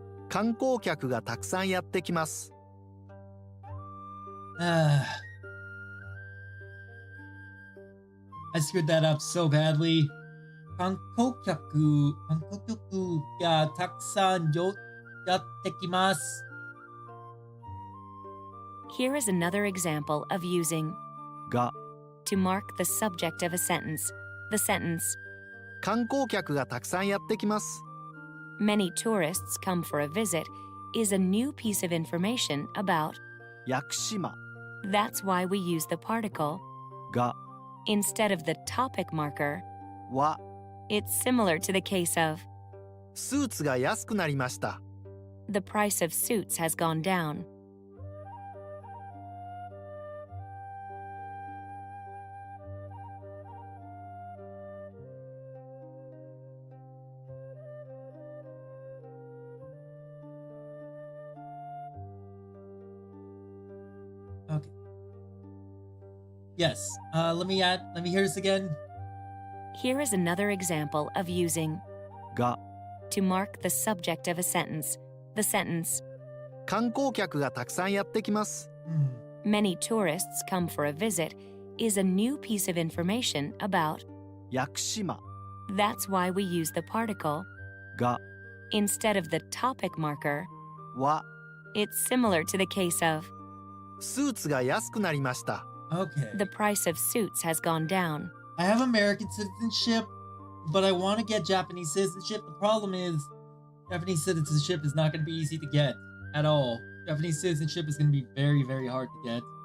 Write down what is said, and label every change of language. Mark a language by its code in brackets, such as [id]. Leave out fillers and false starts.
[ja] 観光客がたくさんやってきます [en] I screwed that up so badly. [ja] 観光客がたくさんやってきます。 [en] Here is another example of using [ja] が [en] to mark the subject of a sentence. The sentence, [ja] 観光客がたくさんやってきます [en] many tourists come for a visit, is a new piece of information about. [ja] 屋久島 [en] That's why we use the particle [ja] が [en] instead of the topic marker. [ja] は [en] It's similar to the case of [ja] スーツが安くなりました [en] the price of suits has gone down. Okay. Yes. Let me hear this again. Here is another example of using [ja] が [en] to mark the subject of a sentence. The sentence, [ja] 観光客がたくさんやってきます [en] many tourists come for a visit, is a new piece of information about. [ja] 屋久島 [en] That's why we use the particle [ja] が [en] instead of the topic marker. [ja] は [en] It's similar to the case of [ja] スーツが安くなりました [en] Okay. the price of suits has gone down. I have American citizenship, but I want to get Japanese citizenship. The problem is, Japanese citizenship is not going to be easy to get at all. Japanese citizenship is going to be very, very hard to get.